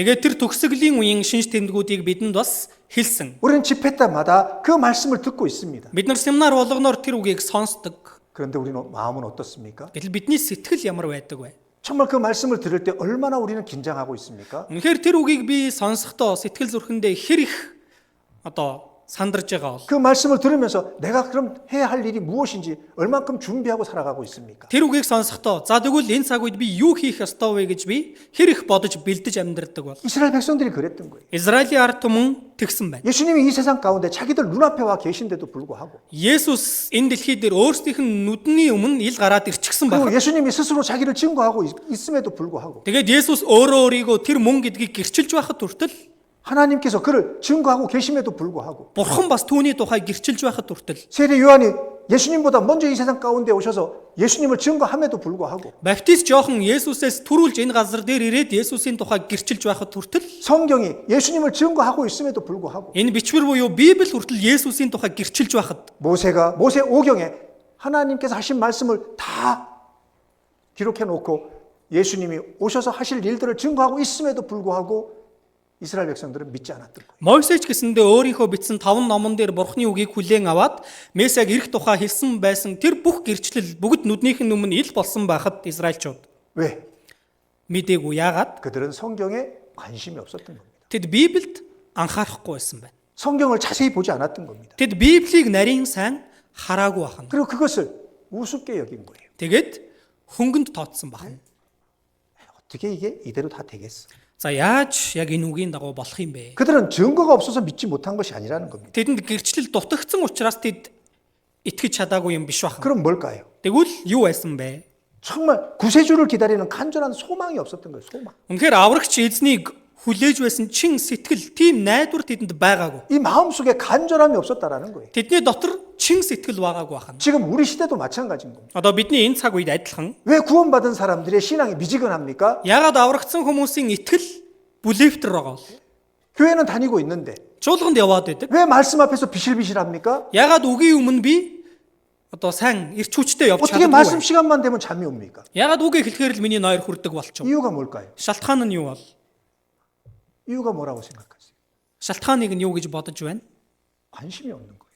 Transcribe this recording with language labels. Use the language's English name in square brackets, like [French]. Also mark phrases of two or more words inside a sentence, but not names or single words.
[Mongolian] Тэгээд тэр төгсгөлийн үеийн шинж тэмдгүүдийг бидэнд бас хэлсэн. [Korean] 우리는 집회 때마다 그 말씀을 듣고 있습니다. [Mongolian] Бид нар семинар болгоноор тэр үгийг сонсдог. [Korean] 그런데 우리는 마음은 어떻습니까? [Mongolian] Гэтэл бидний сэтгэл ямар байдаг вэ? [Korean] 정말 그 말씀을 들을 때 얼마나 우리는 긴장하고 있습니까? [Mongolian] Үнэхээр тэр үгийг би сонсохдоо сэтгэл зүрхэндээ хэр их сандарж байгаа бол [Korean] 그 말씀을 들으면서 내가 그럼 해야 할 일이 무엇인지 얼만큼 준비하고 살아가고 있습니까? [Mongolian] тэр үгийг сонсохдоо за тэгвэл энэ цаг үед би юу хийх ёстой вэ гэж би хэр их бодож бэлдэж амьдрдаг бол [Korean] 이스라엘 백성들이 그랬던 거예요. [Mongolian] Израилийн ард түмэн тэгсэн байна. [Korean] 예수님이 이 세상 가운데 자기들 눈앞에 와 계신데도 불구하고 [Mongolian] Есүс энэ дэлхий дээр өөрсдийнх нь нүдний өмнө ил гараад ирчихсэн орхисон [Korean] 그리고 [Mongolian] байх. [Korean] 예수님이 스스로 자기를 증거하고 있음에도 불구하고 [Mongolian] Тэгээд Есүс өөрөө өөрийгөө тэр мөн гэдгийг гэрчилж байхад хүртэл [Korean] 하나님께서 그를 증거하고 계심에도 불구하고 [Mongolian] Бурхан бас түүний тухай гэрчилж байхад хүртэл [Korean] 세례 요한이 예수님보다 먼저 이 세상 가운데 오셔서 예수님을 증거함에도 불구하고 [Mongolian] Баптист Иохан Есүсээс түрүүлж энэ газар дээр ирээд Есүсийн тухай гэрчилж байхад хүртэл [Korean] 성경이 예수님을 증거하고 있음에도 불구하고 [Mongolian] энэ бичвэр буюу Библи хүртэл Есүсийн тухай гэрчилж байхад [Korean] 모세 오경에 하나님께서 하신 말씀을 다 기록해 놓고 예수님이 오셔서 하실 일들을 증거하고 있음에도 불구하고 이스라엘 백성들은 믿지 않았던 거예요. [Mongolian] Мойсеч гэсэндээ өөрийнхөө бичсэн 5 номон дээр Бурхны үгийг хүлээн аваад Месиаг ирэх тухай хэлсэн байсан тэр бүх гэрчлэл бүгд нүднийх нь өмнө ил болсон байхад Израильчууд [Korean] 왜? [Mongolian] мэдээгүй яагаад [Korean] 그들은 성경에 관심이 없었던 겁니다. [Mongolian] тэд Библиэд анхаарахгүй байсан байна. [Korean] 성경을 자세히 보지 않았던 겁니다. [Mongolian] Тэд Библийг нарийн сайн хараагүй байна. [Korean] 그리고 그것을 우습게 여긴 거예요. [Mongolian] Тэгээд хөнгөнд тооцсон байна. [Korean] 어떻게 이게 이대로 다 되겠어? [Mongolian] За яаж яг энэ үгийн дагуу болох юм бэ? [Korean] 그들은 증거가 없어서 믿지 못한 것이 아니라는 겁니다. [Mongolian] Тэдэнд гэрчлэл дутагдсан учраас тэд итгэж чадаагүй юм биш байна. [Korean] 그럼 뭘까요? [Mongolian] Тэгвэл юу байсан бэ? [Korean] 정말 구세주를 기다리는 간절한 소망이 없었던 거예요. 소망. [Mongolian] Үнэхээр аврагч эзнийг хүлээж байсан чин сэтгэл, тийм найдвар тэдэнд байгаагүй. [Korean] 이 마음속에 간절함이 없었다라는 거예요. [Mongolian] Тэдний дотор чин сэтгэл байгаагүй байна. [Korean] 지금 우리 시대도 마찬가지인 겁니다. [Mongolian] Одоо бидний энэ цаг үед адилхан [Korean] 왜 구원받은 사람들의 신앙이 미지근합니까? [Mongolian] ягаад аврагдсан хүмүүсийн итгэл бүлэвтэр байгаа вэ? [Korean] 교회는 다니고 있는데 [Mongolian] Чуулганд яваад байдаг. [Korean] 왜 말씀 앞에서 비실비실합니까? [Mongolian] Ягаад үгийн өмнө би одоо сайн ирч хүчтэй явж [Korean] 어떻게 말씀 [Mongolian] чаддаггүй вэ? [Korean] 시간만 되면 잠이 옵니까? [Mongolian] Ягаад үгийг хэлэхээр л миний нойр хүрдэг болчих. [Korean] 이유가 뭘까요? [Mongolian] Шалтгаан нь юу бол? [Korean] 이유가 뭐라고 생각하세요? [Mongolian] Шалтгааныг нь юу гэж бодож байна? [Korean] 관심이 없는 거예요.